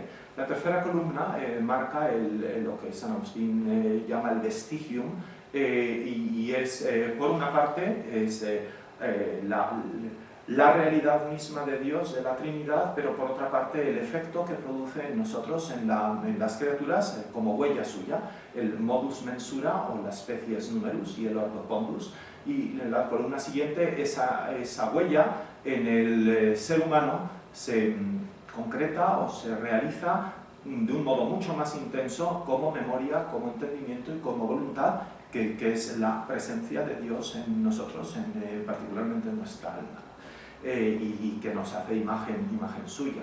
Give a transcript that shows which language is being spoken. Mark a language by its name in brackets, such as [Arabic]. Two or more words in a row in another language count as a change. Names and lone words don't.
[Spanish] La tercera columna marca lo que San Agustín llama el vestigium, y es, por una parte, es la realidad misma de Dios, de la Trinidad, pero por otra parte el efecto que produce en nosotros, en las criaturas, como huella suya, el [Latin] modus mensura [Spanish] o la [Latin] species numerus [Spanish] y el [Latin] ordo pondus. [Spanish] Y en la columna siguiente, esa huella en el ser humano se concreta o se realiza de un modo mucho más intenso como memoria, como entendimiento y como voluntad, que es la presencia de Dios en nosotros, particularmente en nuestra alma, y que nos hace imagen suya.